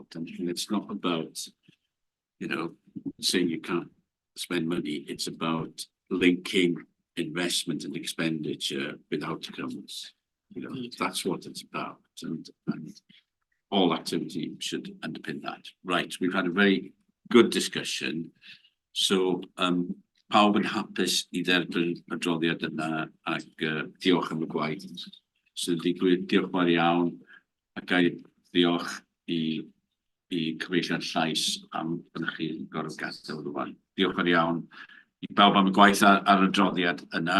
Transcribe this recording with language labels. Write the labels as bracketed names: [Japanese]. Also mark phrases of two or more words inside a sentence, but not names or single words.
[English] And it's not about, you know, saying you can't spend money. It's about linking investment and expenditure with outcomes. You know, that's what it's about. And all activity should underpin that. Right, we've had a very good discussion. So, [Welsh] pawb yn hapus I dderbyn adroddiad yna ac diolch am y gwaith sy'n digwydd. Diolch mawr iawn ac gai diolch I cyfeillion llais am byddwch chi'n gorfod gadael rwan. Diolch mawr iawn I bawb am y gwaith ar y adroddiad yna.